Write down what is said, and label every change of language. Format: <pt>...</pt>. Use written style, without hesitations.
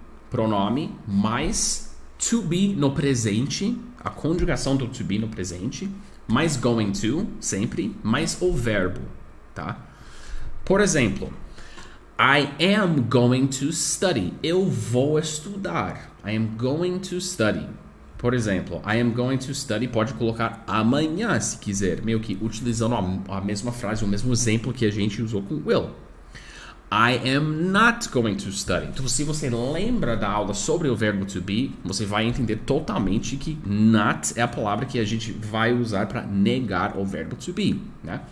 <pt>Pronome, mais to be no presente, a conjugação do to be no presente, mais going to, sempre, mais o verbo, tá? Por exemplo,</pt> <en>I am going to study.</en> <pt>Eu vou estudar.</pt> <en>I am going to study.</en> <pt>Por exemplo,</pt> <en>I am going to study,</en> <pt>pode colocar amanhã se quiser, meio que utilizando a mesma frase, o mesmo exemplo que a gente usou com will.</pt> <en>I am not going to study.</en> <pt>Então, se você lembra da aula sobre o verbo to be, você vai entender totalmente que not é a palavra que a gente vai usar para negar o verbo to be, né?</pt>